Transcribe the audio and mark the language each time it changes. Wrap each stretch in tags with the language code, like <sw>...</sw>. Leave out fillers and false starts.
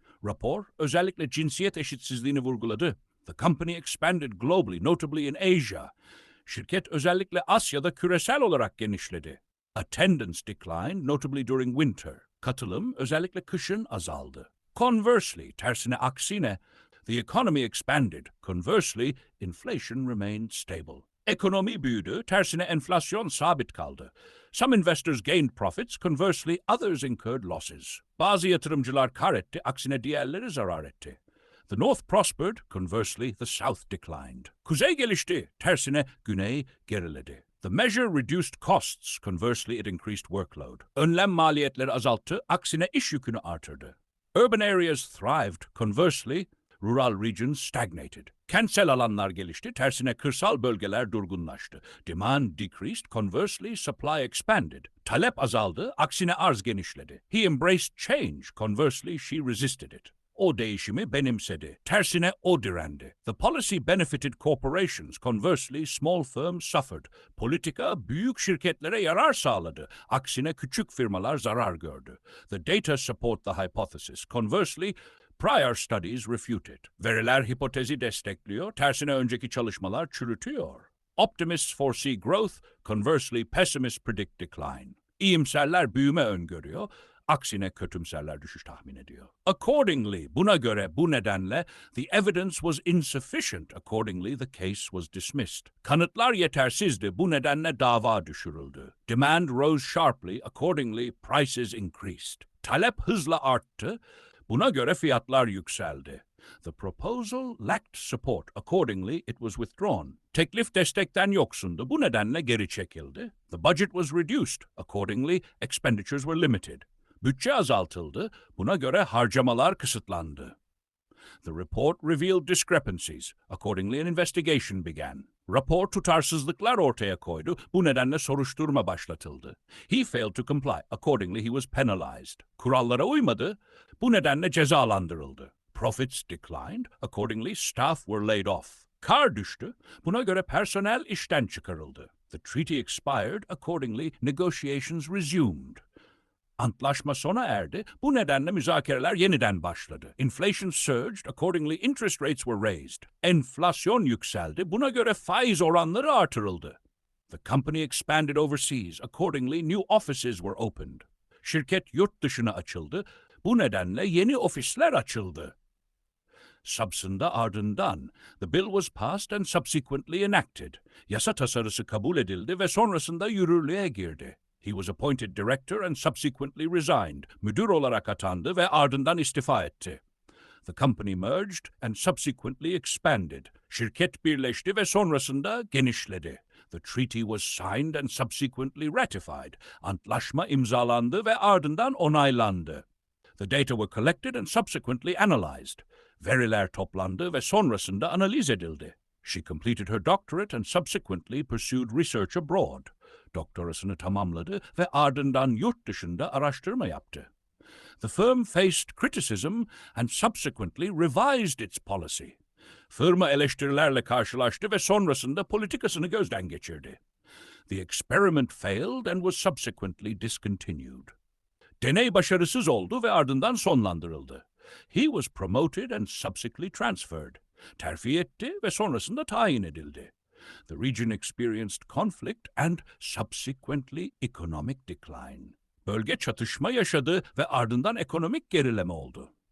<tr>Rapor, özellikle cinsiyet eşitsizliğini vurguladı.</tr> <en>The company expanded globally, notably in Asia.</en> <tr>Şirket özellikle Asya'da küresel olarak genişledi.</tr> <en>Attendance declined, notably during winter.</en> <tr>Katılım özellikle kışın azaldı.</tr> <en>Conversely,</en> <tr>tersine aksine,</tr> <en>the economy expanded. Conversely, inflation remained stable.</en> <tr>Ekonomi büyüdü, tersine enflasyon sabit kaldı.</tr> <en>Some investors gained profits, conversely others incurred losses.</en> <tr>Bazı yatırımcılar kar etti, aksine diğerleri zarar etti.</tr> <en>The North prospered, conversely the South declined.</en> <tr>Kuzey gelişti, tersine güney geriledi.</tr> <en>The measure reduced costs, conversely it increased workload.</en> <tr>Önlem maliyetleri azalttı, aksine iş yükünü artırdı.</tr> <en>Urban areas thrived, conversely rural regions stagnated.</en> <tr>Kentsel alanlar gelişti, tersine kırsal bölgeler durgunlaştı.</tr> <en>Demand decreased, conversely supply expanded.</en> <tr>Talep azaldı, aksine arz genişledi.</tr> <en>He embraced change, conversely she resisted it.</en> <tr>O değişimi benimsedi, tersine o direndi.</tr> <en>The policy benefited corporations, conversely small firms suffered.</en> <tr>Politika büyük şirketlere yarar sağladı, aksine küçük firmalar zarar gördü.</tr> <en>The data support the hypothesis, conversely prior studies refute it.</en> <tr>Veriler hipotezi destekliyor, tersine önceki çalışmalar çürütüyor.</tr> <en>Optimists foresee growth, conversely pessimists predict decline.</en> <tr>İyimserler büyüme öngörüyor, aksine kötümserler düşüş tahmin ediyor.</tr> <en>Accordingly,</en> <tr>buna göre, bu nedenle,</tr> <en>the evidence was insufficient. Accordingly, the case was dismissed.</en> <tr>Kanıtlar yetersizdi, bu nedenle dava düşürüldü.</tr> <en>Demand rose sharply. Accordingly, prices increased.</en> <tr>Talep hızla arttı, buna göre fiyatlar yükseldi.</tr> <en>The proposal lacked support. Accordingly, it was withdrawn.</en> <tr>Teklif destekten yoksundu. Bu nedenle geri çekildi.</tr> <en>The budget was reduced. Accordingly, expenditures were limited.</en> <tr>Bütçe azaltıldı. Buna göre harcamalar kısıtlandı.</tr> <en>The report revealed discrepancies. Accordingly, an investigation began.</en> <tr>Rapor tutarsızlıklar ortaya koydu. Bu nedenle soruşturma başlatıldı.</tr> <en>He failed to comply. Accordingly, he was penalized.</en> <tr>Kurallara uymadı. Bu nedenle cezalandırıldı.</tr> <en>Profits declined. Accordingly, staff were laid off.</en> <tr>Kar düştü. Buna göre personel işten çıkarıldı.</tr> <en>The treaty expired. Accordingly, negotiations resumed.</en> <tr>Antlaşma sona erdi. Bu nedenle müzakereler yeniden başladı.</tr> <en>Inflation surged. Accordingly, interest rates were raised.</en> <tr>Enflasyon yükseldi. Buna göre faiz oranları artırıldı.</tr> <en>The company expanded overseas. Accordingly, new offices were opened.</en> <tr>Şirket yurt dışına açıldı. Bu nedenle yeni ofisler açıldı. Subsında ardından,</tr> <en>the bill was passed and subsequently enacted.</en> <tr>Yasa tasarısı kabul edildi ve sonrasında yürürlüğe girdi.</tr> <en>He was appointed director and subsequently resigned.</en> <tr>Müdür olarak atandı ve ardından istifa etti.</tr> <en>The company merged and subsequently expanded.</en> <tr>Şirket birleşti ve sonrasında genişledi.</tr> <en>The treaty was signed and subsequently ratified.</en> <tr>Antlaşma imzalandı ve ardından onaylandı.</tr> <en>The data were collected and subsequently analyzed.</en> <tr>Veriler toplandı ve sonrasında analiz edildi.</tr> <en>She completed her doctorate and subsequently pursued research abroad.</en> <tr>Doktorasını tamamladı ve ardından yurt dışında araştırma yaptı.</tr> <en>The firm faced criticism and subsequently revised its policy.</en> <tr>Firma eleştirilerle karşılaştı ve sonrasında politikasını gözden geçirdi.</tr> <en>The experiment failed and was subsequently discontinued.</en> <tr>Deney başarısız oldu ve ardından sonlandırıldı.</tr> <en>He was promoted and subsequently transferred.</en> <tr>Terfi etti ve sonrasında tayin edildi.</tr> <en>The region experienced conflict and subsequently economic decline.</en> <tr>Bölge çatışma yaşadı ve ardından ekonomik gerileme oldu.</tr>